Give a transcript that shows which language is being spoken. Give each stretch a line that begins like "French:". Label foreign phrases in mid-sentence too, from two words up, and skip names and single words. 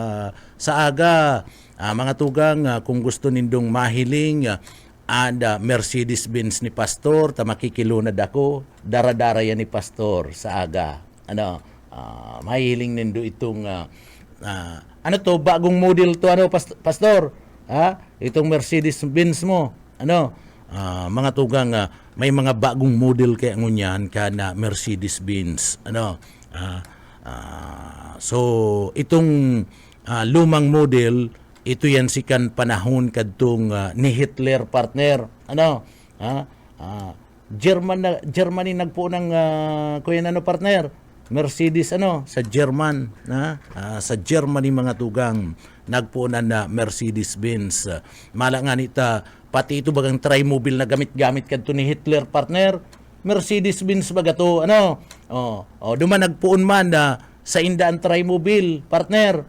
Bikol: Mga tugang, kung gusto nindong mahiling, Mercedes-Benz ni Pastor, makikilunad ako, dara-dara yan ni Pastor sa aga. Mahiling nindo itong, bagong model to, Pastor? Itong Mercedes-Benz mo, mga tugang, may mga bagong model kaya ngunyan ka na Mercedes-Benz. So, itong lumang model, ito yan sikan panahon kadtong ni Hitler, partner. Germany nagpo ng kuya partner? Mercedes sa German, sa Germany mga tugang nagpo na Mercedes-Benz. Malangan ita pati ito bagang tri-mobile na gamit-gamit kadto ni Hitler, partner. Mercedes-Benz baga to, duman nagpuon man sa indaan tri-mobile, partner.